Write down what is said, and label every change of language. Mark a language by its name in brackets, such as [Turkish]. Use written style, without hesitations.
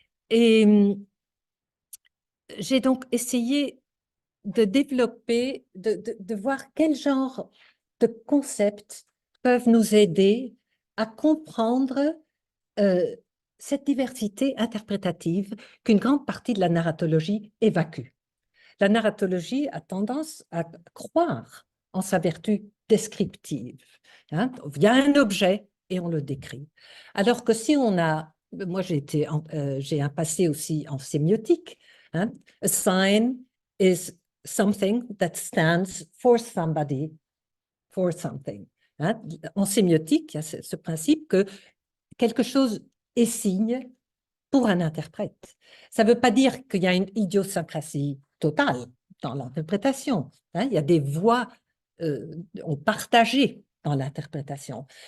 [French] Et j'ai donc essayé de développer, de voir quel genre de concepts peuvent nous aider à comprendre cette diversité interprétative qu'une grande partie de la narratologie évacue. La narratologie a tendance à croire en sa vertu descriptive. Hein? Il y a un objet et on le décrit. Alors que si on a, moi j'ai un passé aussi en sémiotique, hein? [English] A sign is something that stands for somebody, for something. [French] Hein? En sémiotique, il y a ce principe que quelque chose est signe pour un interprète. Ça ne veut pas dire qu'il y a une idiosyncrasie totale dans l'interprétation. Hein? Il y a des voix partagées dans l'interprétation.